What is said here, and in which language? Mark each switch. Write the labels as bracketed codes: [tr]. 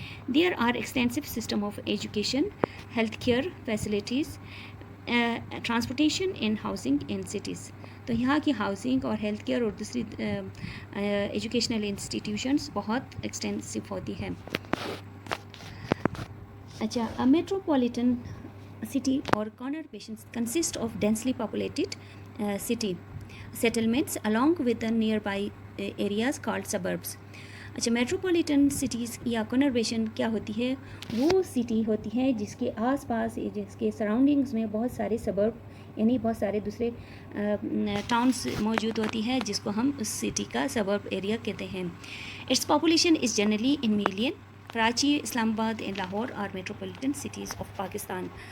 [en] There are extensive system of education, health care facilities, transportation and housing in cities. [ur] تو یہاں کی housing اور health care اور دوسری ایجوکیشنل انسٹیٹیوشنس بہت ایکسٹینسو ہوتی ہے. [en] اچھا metropolitan city or conurbations consist of densely populated city settlements along with the nearby areas called suburbs. [ur] اچھا میٹروپولیٹن سٹیز یا کنربیشن کیا ہوتی ہے؟ وہ سٹی ہوتی ہے جس کے آس پاس جس کے سراؤنڈنگز میں بہت سارے سبرب یعنی بہت سارے دوسرے ٹاؤنس موجود ہوتی ہے جس کو ہم اس سٹی کا سبرب ایریا کہتے ہیں. [en] Its population is generally in million. Karachi, Islamabad and Lahore are metropolitan cities of Pakistan.